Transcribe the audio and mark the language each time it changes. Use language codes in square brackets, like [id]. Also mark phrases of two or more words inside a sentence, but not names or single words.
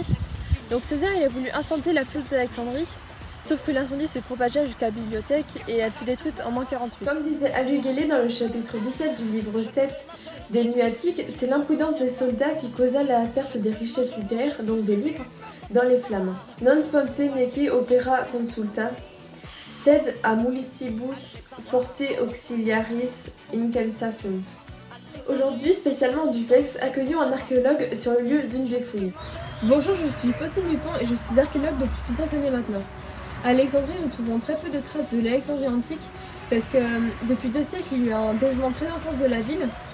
[fr] Donc César il a voulu incendier la flotte d'Alexandrie, sauf que l'incendie se propagea jusqu'à la bibliothèque et elle fut détruite en moins 48. Comme disait Alu Guélé dans le chapitre 17 du livre 7 des Nuits Attiques, c'est l'imprudence des soldats qui causa la perte des richesses littéraires, donc des livres, dans les flammes. [la] Non sponte neque opera consulta, sed a multibus forte auxiliaris intensa sunt. [fr] Aujourd'hui, spécialement en duplex, accueillons un archéologue sur le lieu d'une des fouilles. Bonjour, je suis Faucine Dupont et je suis archéologue depuis plusieurs années maintenant. À Alexandrie, nous trouvons très peu de traces de l'Alexandrie antique parce que depuis 2 siècles, il y a eu un développement très intense de la ville.